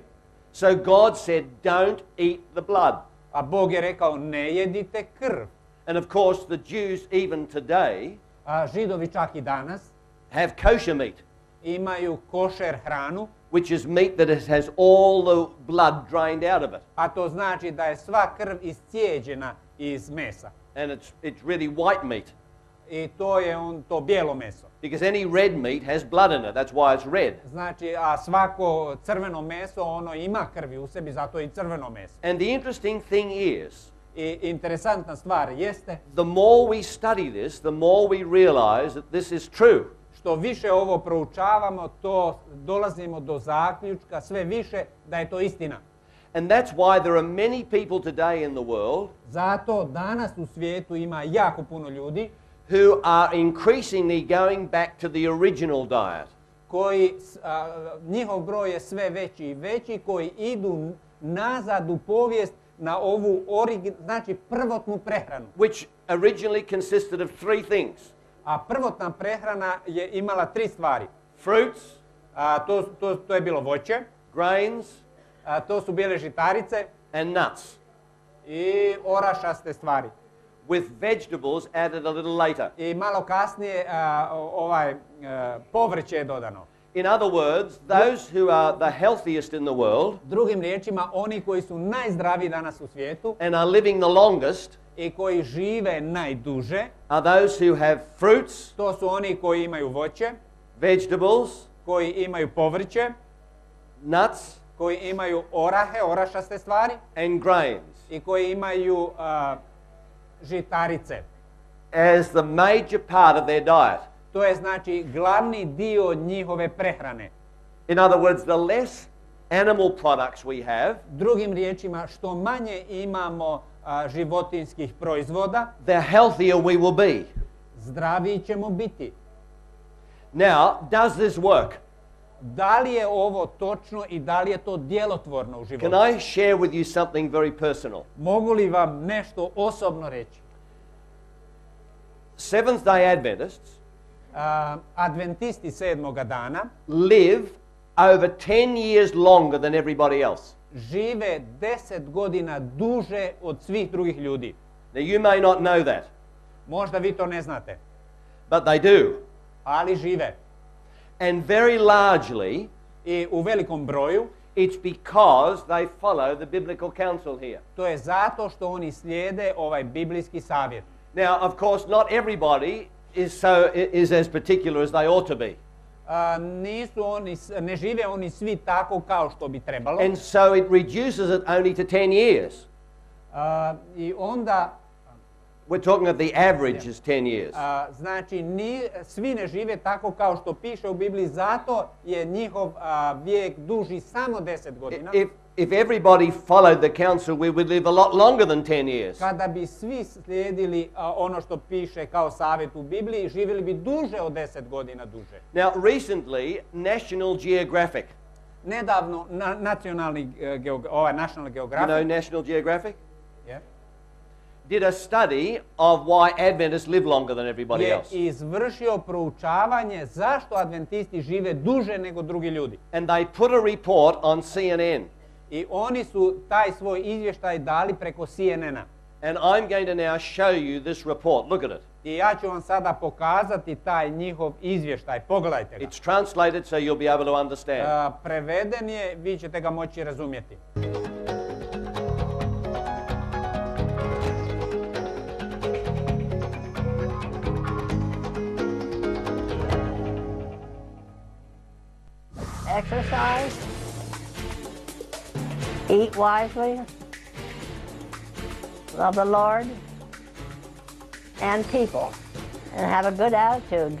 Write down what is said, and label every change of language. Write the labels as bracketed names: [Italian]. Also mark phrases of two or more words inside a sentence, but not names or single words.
[English] So God said, don't eat the blood. [Croatian] A Bog je rekao, ne jedite krv. [English] And of course, the Jews even today [Croatian] A Židovi čak i danas [English] have kosher meat, [Croatian] imaju košer hranu, [English] which is meat that has all the blood drained out of it. [Croatian] a to znači da je sva krv iscijeđena iz mesa. [English] And it's really white meat. [Croatian] I to je to bijelo meso. [English] Because any red meat has blood in it. That's why it's red. [Croatian] Znači, a svako crveno meso, ono ima krvi u sebi, zato je i crveno meso. [English] And the interesting thing is, [Croatian] I interesantna stvar jeste, [English] the more we study this, the more we realize that this is true. [Croatian] što više ovo proučavamo, to dolazimo do zaključka sve više da je to istina. [English] And that's why there are many people today in the world [Croatian] Zato danas u svijetu ima jako puno ljudi [English] who are increasingly going back to the original diet. [Croatian] koji, njihov broj je sve veći i veći, koji idu nazad u povijest na ovu znači prvotnu prehranu. [English] Which originally consisted of three things. [Croatian] A prvotna prehrana je imala tri stvari. [English] Fruits, [Croatian] To je bilo voće, [English] grains, [Croatian] to su bile žitarice [English] and nuts, [Croatian] i orašaste stvari. [English] with vegetables added a little later. [Croatian] I malo kasnije povrće je dodano. [English] In other words, those who are the healthiest in the world [Croatian] Drugim riječima, oni koji su najzdraviji danas u svijetu [English] and are living the longest [Croatian] i koji žive najduže, [English] are those who have fruits, [Croatian] to su oni koji imaju voće, [English] vegetables, [Croatian] koji imaju povrće, [English] nuts, [Croatian] koji imaju orahe, orašaste stvari [English] and grains [Croatian] i koji imaju žitarice. [English] as the major part of their diet. [Croatian] To je znači glavni dio njihove prehrane. [English] In other words, the less animal products we have, [Croatian] Drugim riječima, što manje imamo životinjskih proizvoda, [English] the healthier we will be. [Croatian] zdraviji ćemo biti. [English] Now, does this work? [Croatian] Da li je ovo točno i da li je to djelotvorno u životu? [English] Can I share with you something very personal? [Croatian] Mogu li vam nešto osobno reći? [English] Seventh-day Adventists [Croatian] Adventisti sedmoga dana [English] live over 10 years longer than everybody else. [Croatian] žive 10 godina duže od svih drugih ljudi. [English] Now, you may not know that, [Croatian] Možda vi to ne znate, [English] but they do. [Croatian] ali žive. [English] And very largely, [Croatian] I u velikom broju [English] it's because they follow the biblical counsel here. [Croatian] to je zato što oni slijede ovaj biblijski savjet. [English] Now, of course, not everybody is as particular as they ought to be. [Croatian] Ne žive oni svi tako kao što bi trebalo. [English] And so it reduces it only to 10 years. [Croatian] I onda [English] We're talking of the average is 10 years. [Croatian] Znači, svi ne žive tako kao što piše u Bibliji, zato je njihov vijek duži samo 10 godina. [English] If everybody followed the counsel, we would live a lot longer than 10 years. [Croatian] Kada bi svi slijedili ono što piše kao savjet u Bibliji, živjeli bi duže od 10 godina duže. [English] Now, recently, National Geographic. [Croatian] Nedavno, National Geographic. [English] You know National Geographic? Yeah. Did a study of why Adventists live longer than everybody else. [Croatian] Je izvršio proučavanje zašto adventisti žive duže nego drugi ljudi. [English] And they put a report on CNN. [Croatian] I oni su taj svoj izvještaj dali preko CNN-a. [English] And I'm going to now show you this report. Look at it. [Croatian] I ja ću vam sada pokazati taj njihov izvještaj. Pogledajte ga. [English] It's translated so you'll be able to understand. [Croatian] Preveden je, vi ćete ga moći razumjeti. [English] Exercise, eat wisely, love the Lord and people, and have a good attitude.